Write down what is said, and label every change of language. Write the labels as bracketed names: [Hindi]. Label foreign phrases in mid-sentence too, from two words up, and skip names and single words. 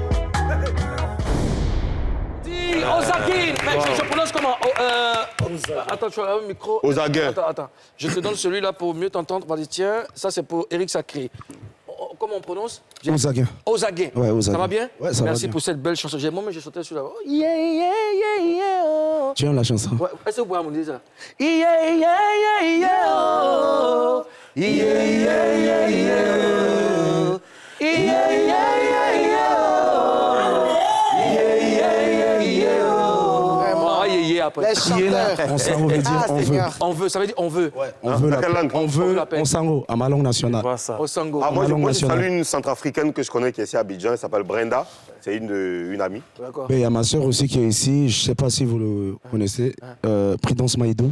[French] Dis, Ozagin, je prononce comment? Attends, tu as un micro. Ozagin. Attends. Je te donne celui-là pour mieux t'entendre. Vas-y, tiens, ça c'est pour Eric Sacré. Comment on prononce? Ozagin. Ozagin. Ouais, Ozagin. Ça va bien? Ouais, ça va Merci bien. pour cette belle chanson. Moi, j'ai sauté celui-là. [English] Oh, yeah, yeah, yeah, yeah, oh. [French] Tu aimes la chanson? Ouais, est-ce que vous pouvez me dire ça? [English] Yeah, yeah, yeah, yeah, oh. Yeah, yeah, yeah, yeah, oh. Yeah, yeah, yeah, yeah, oh. Yeah, yeah, yeah, yeah, oh. [French] Vraiment. Ah, [English] yeah, yeah, [French] après. Les chanteurs. On s'en veut dire on veut. Seigneur. On veut, ça veut dire on veut. Ouais, on veut quelle langue? on veut, on s'en à ma langue nationale. Au Sango. Ah, moi, langue je nationale. salue une centrafricaine que je connais qui est ici à Abidjan. Elle s'appelle Brenda. C'est une amie. D'accord. Mais il y a ma soeur aussi qui est ici, je ne sais pas si vous le connaissez, Prudence Maïdou.